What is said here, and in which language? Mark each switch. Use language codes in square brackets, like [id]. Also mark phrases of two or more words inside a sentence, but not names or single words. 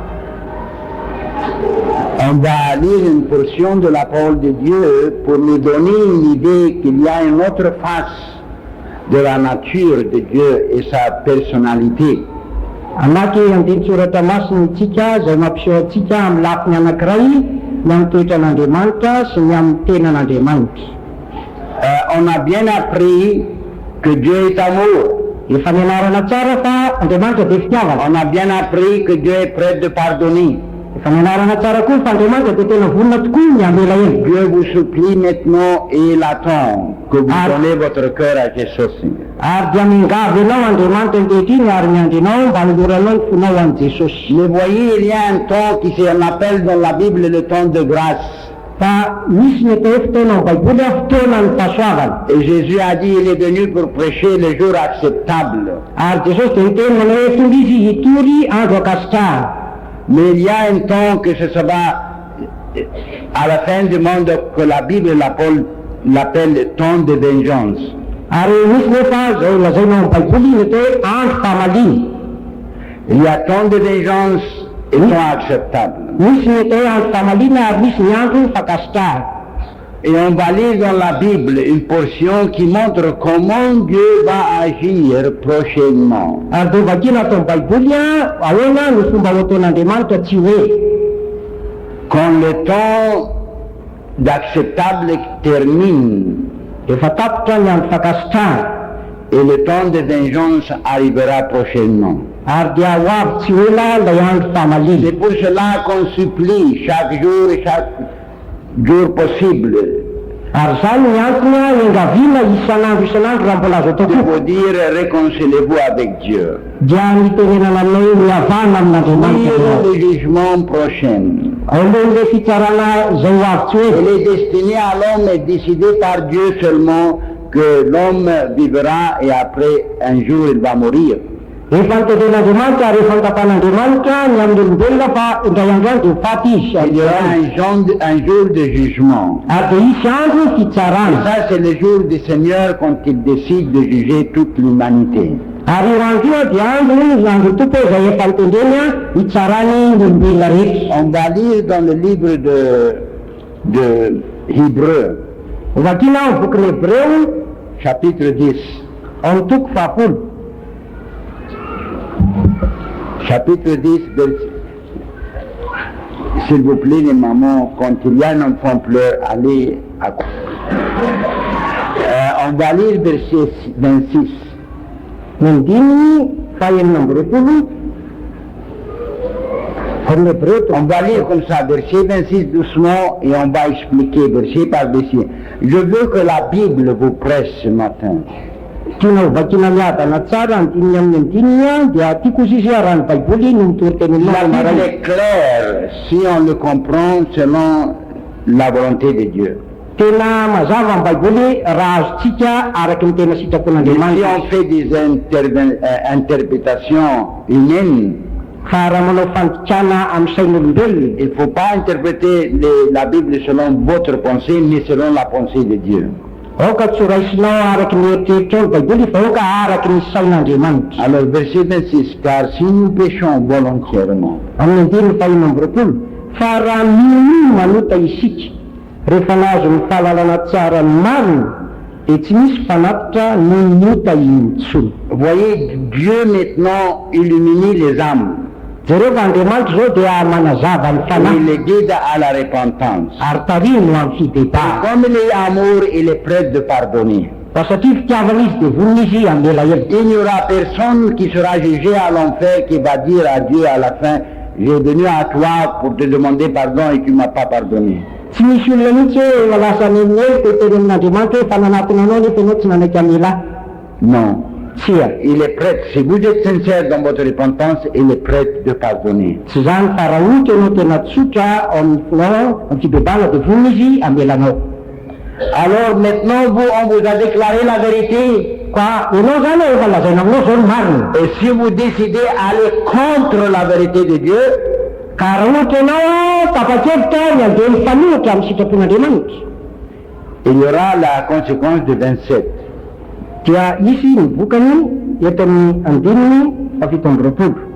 [fr] On va lire une portion de la parole de Dieu pour nous donner une idée qu'il y a une autre face de la nature de Dieu et sa personnalité. [mg] Anaky andin-tsoratra masina itsika izay mampiseho antsika amin'ny lafiny anankiray ny amin'ny toetra an'Andriamanitra sy ny amin'ny tenan'Andriamanitra. [fr] On a bien appris que Dieu est amour. [mg] Efa nianarana tsara fa Andriamanitra dia fitiavana. [fr] On a bien appris que Dieu est prêt de pardonner. [mg] Efa nianarana tsara koa fa Andriamanitra dia tena vonona tokoa ny hamela eny. [fr] Dieu vous supplie maintenant et il attend que vous donnez votre cœur à Jésus. [mg] Ary dia mingavy ianao Andriamanitra ankehitriny ary miandrinao mba hanoranao ny fonao an'i Jesosy. [fr] Mais voyez, il y a un temps qui s'appelle dans la Bible le temps de grâce. [mg] Fa misy ny atao hoe fotoana ao Baiboly fotoana ny fahasoavana. [fr] Et Jésus a dit il est venu pour prêcher le jour acceptable. [mg] Ary Jesosy dia niteny manao hoe tonga izy hitory andro akasitrahana. [fr] Mais il y a un temps que ce sera à la fin du monde que la Bible l'appelle le temps de vengeance. [mg] Ary misy nefa zao lazaina ao Baiboly ny atao hoe andro fahamaliny. [fr] Il y a temps de vengeance et temps acceptable. [mg] Misy ny atao hoe andro fahamalina ary misy ny andro fakasitrahana. [fr] Et on va lire dans la Bible une portion qui montre comment Dieu va agir prochainement. [mg] Ary dia vakina atao amin'ny baiboly a ahoana ny fomba ho ataon'Andriamanitra tsy hoe [fr] Quand le temps d'acceptable termine [mg] efa tapitra ny andro fakasitrahana [fr] et le temps de vengeance arrivera prochainement. [mg] ary dia ho avy tsy ela ilay andro [fr] C'est [mg] fahamaliny. [fr] pour cela qu'on supplie chaque jour possible [mg] Ary zany ny antony a engaviana isan'andro raha mbola azo [fr] de [mg] atao [fr] vous dire réconciliez-vous avec Dieu. [mg] dia nitenenana aminay mihavana amin'Andriamanitra. [fr] Pour le jugement prochain. [mg] Alohan'ilay fitsarana izay ho avy tsy hoe [fr] Elle est destinée à l'homme et décidée par Dieu seulement que l'homme vivra et après un jour il va mourir. [mg] efa nitenen'Andriamanitra ary efa nitapan'Andriamanitra ny amin'ny olombelona fa indray andro any dia faty izy. [fr] Il y aura un jour de jugement. [mg] Ary dia isy andro fitsarana. [fr] Ça c'est le jour du Seigneur quand il décide de juger toute l'humanité. [mg] Ary io andro io dia andro tompo izay efa nitendreny a hitsarany ny olombelona rehetra. [fr] On va lire dans le livre de Hébreux, [mg] Vakiana amin'ny bokin'ny Hébreu [fr] chapitre 10. [mg] ao amin'ny toko fahafolo. [fr] Chapitre 10, s'il vous plaît les mamans, quand il y a un enfant pleure, allez à on va lire verset 26. [mg] Ny dimy fahaenina amby roapolo amin'ny Hébreu [fr] On va lire comme ça, verset 26 doucement, et on va expliquer verset par verset. Je veux que la Bible vous presse ce matin. [mg] tiana ho vakiana miadana tsara ny dininy amin'ny andininy a dia tiako izy raha ny baiboly no mitoriteny [fr] La Bible [mg] maray. [fr] est claire si on le comprend selon la volonté de Dieu. [mg] Tena mazava ny baiboly raha azontsika araky ny tena [fr] Mais si [mg] sitrapon'Andriamanitra. [fr] on fait des interprétations humaines, [mg] Fa raha manao fantikana amin'ny sain'olombelona [fr] il ne faut pas interpréter la Bible selon votre pensée, mais selon la pensée de Dieu. [mg] aoka tsy ho raisinao araky ny eritreritra ao ny baiboly fa aoka araky ny sain'Andriamanitra. [fr] Alors, verset 26, car si nous péchons volontairement, [mg] Amin'ny andininy fahaenina amby roapolo fa raha mino manota isika rehefa nazo ny fahalalana tsara ny marina dia tsy misy fanatitra ny mota intsony. [fr] voyez, Dieu maintenant illumine les âmes. [mg] Jereo fa Andriamanitra zao dia manazava ny [fr] Il [mg] fanahy [fr] les guide à la repentance. [mg] ary tarino amin'ny fidebà. [fr] Comme il est amour, il est prêt de pardonner. [mg] Fa satria fitiavana izy dia vonona izy amin'ny elaela. [fr] Il n'y aura personne qui sera jugé à l'enfer qui va dire à Dieu à la fin, j'ai venu à toi pour te demander pardon et tu ne m'as pas pardonné. [mg] Tsy misy olona mihitsy hoe lasa ny hoe teteny amin'Andriamanitra hoe fananatona anao nefa ianao tsy nanaiky amin'ny lahy. [fr] Non. [mg] Tsia. [fr] Il est prêt. Si vous êtes sincère dans votre repentance, il est prêt de pardonner. [mg] Tsy zany fa raha ohatra ianao tena tsotra ao amin'ny finao amin'ny fidebàna dia vonona izy amelanao. [fr] Alors maintenant, on vous a déclaré la vérité. [mg] Ka ianao zany efa lazaina aminao zao ny marina. [fr] Et si vous décidez d'aller contre la vérité de Dieu, [mg] Ka raha ohatra ianao tapa-kevitra ny andeha mifanohitra amin'ny sitrapon'Andriamanitra [fr] il y aura la conséquence de 27. [mg] dia isy ny vokany eto amin'ny andininy fafito amby roapolo.